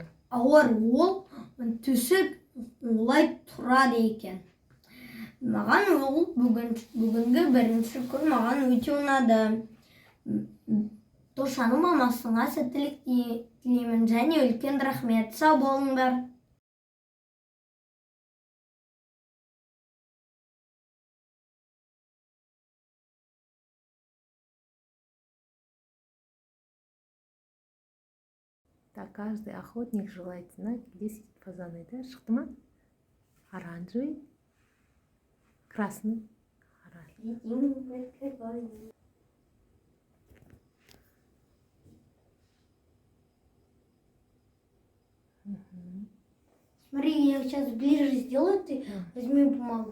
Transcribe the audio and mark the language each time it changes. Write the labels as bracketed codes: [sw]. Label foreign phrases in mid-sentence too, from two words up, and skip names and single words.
[kk] Ол түсіп олай тұрады екен. Маған ол бүгінгі бірінші күн маған өте ұнады. Тошаның мамасына сәттілік тілеймін және үлкен рахмет. Сау болыңдар. [ru] Так, каждый охотник желает знать, где сидит фазаны. Да? [kk] Шықты ма? [ru] Оранжевый, красный, Смотри, я сейчас ближе сделаю, ты возьми бумагу.